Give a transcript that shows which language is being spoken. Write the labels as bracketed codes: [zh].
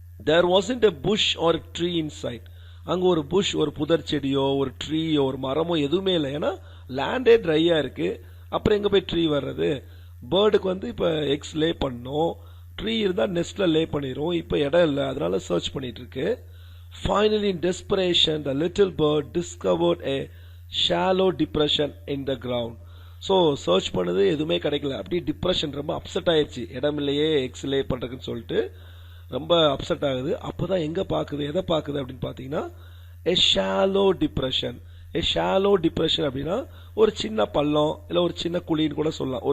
[en] There wasn't a bush or tree inside. [ta] அங்க ஒரு push, ஒரு புதர் செடியோ ஒரு ட்ரீயோ ஒரு மரமோ எதுவுமே இல்லை, ஏன்னா லேண்டே ட்ரையா இருக்கு. அப்புறம் எங்க போய் ட்ரீ வர்றது? பேர்டுக்கு வந்து இப்ப எக்ஸ் லே பண்ணும், ட்ரீ இருந்தா நெஸ்ட்ல லே பண்ணிரும். இப்ப இடம் இல்லை, அதனால சர்ச் பண்ணிட்டு இருக்கு. [en] Finally, in desperation, the little bird discovered a shallow depression in the ground. [ta] So search பண்ணது எதுவுமே கிடைக்கல. அப்படி டிப்ரெஷன், ரொம்ப அப்செட் ஆயிடுச்சு. இடம் இல்லையே எக்ஸ் லே பண்றதுன்னு சொல்லிட்டு ரொம்ப அப்செட் ஆகுது. அப்போதான் எங்க பாக்குது, எதை பாக்குது அப்படின்னு பாத்தீங்கன்னா [en] a shallow depression. a shallow depression [ta] அப்படின்னா ஒரு சின்ன பள்ளம், இல்ல ஒரு சின்ன குழின்னு கூட சொல்லலாம்.